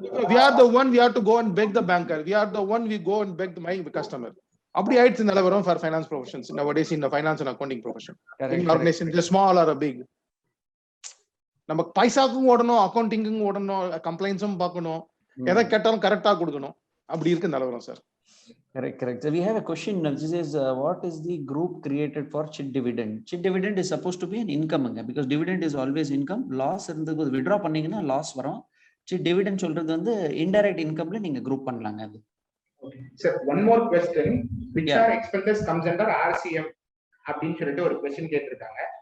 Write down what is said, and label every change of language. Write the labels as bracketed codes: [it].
[en] We are the one, we have to go and beg the banker, we are the one, we go and beg my customer. [ta] அப்படி ஆயிடுச்சு நிலவரம் [en] for finance professions nowadays in the finance and accounting profession. In organization, the small or a big, [ta] நம்ம பைசாக்கும் ஓடணும், அக்கவுண்டிங்கும் ஓடணும், கம்ப்ளைண்ட்ஸும் பார்க்கணும், எதை கேட்டாலும் கரெக்டா கொடுக்கணும், அப்படி இருக்கு நிலவரம் sir. [en] Correct. So we have a question. This is what is the group created for chit dividend? Chit dividend is supposed to be an income because dividend is always income. [ta] Loss இருந்தது withdraw பண்ணீங்கன்னா loss வரும். Chit dividend சொல்றது வந்து indirect incomeல நீங்க group பண்ணலாங்க. அது [en] Okay. Sir, one more question. Which are expenses comes under RCM? [ta] அப்படின்னு சொல்லிட்டு ஒரு question கேட்டிருக்காங்க.